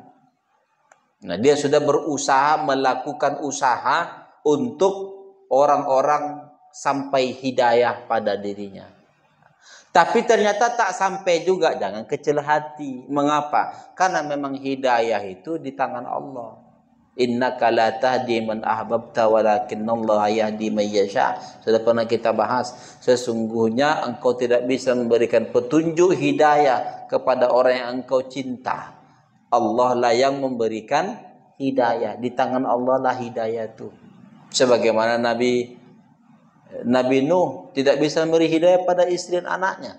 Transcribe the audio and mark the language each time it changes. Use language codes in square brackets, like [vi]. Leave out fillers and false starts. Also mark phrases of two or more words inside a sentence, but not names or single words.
[id] Nah, dia sudah berusaha melakukan usaha untuk orang-orang sampai hidayah pada dirinya. Tapi ternyata tak sampai juga, jangan kecil hati. Mengapa? Karena memang hidayah itu di tangan Allah. [ar] إنك لا تهدي من أحببت ولكن الله يهدي من يشاء. [id] Sudah pernah kita bahas. Sesungguhnya engkau tidak bisa memberikan petunjuk hidayah kepada orang yang engkau cinta. Allah lah yang memberikan hidayah. Di tangan Allah lah hidayah itu. Sebagaimana Nabi Nuh tidak bisa memberi hidayah pada istri dan anaknya.